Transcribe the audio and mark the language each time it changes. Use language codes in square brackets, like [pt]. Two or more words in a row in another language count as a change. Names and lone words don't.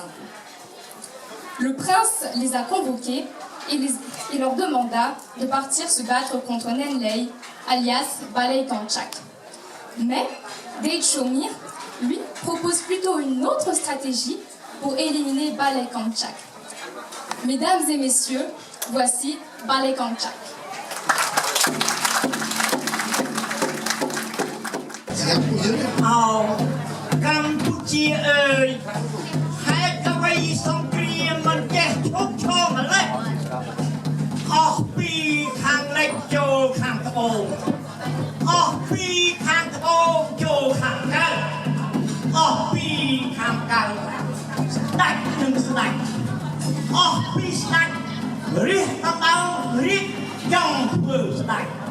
[fr] Le prince les a convoqués et leur demanda de partir se battre contre Nenlei, alias Balai Kanchak. Mais Deichomir, lui, propose plutôt une autre stratégie pour éliminer Balai Kanchak. Mesdames et messieurs, voici Balai Kanchak. [km] កម្ពុជាអើយហេតុអ្វីសង្គ្រាមមិនចេះឈប់ឈរម្ល៉េះ អស់ពីខាងលិចចូលខាងត្បូងអស់ពីខាងត្បូងចូលខាងកើតអស់ពីខាងកើតស្ដេចនិងស្ដេចអស់ពីស្ដេចរាជដណ្ដើមរាជចង់ធ្វើស្ដេច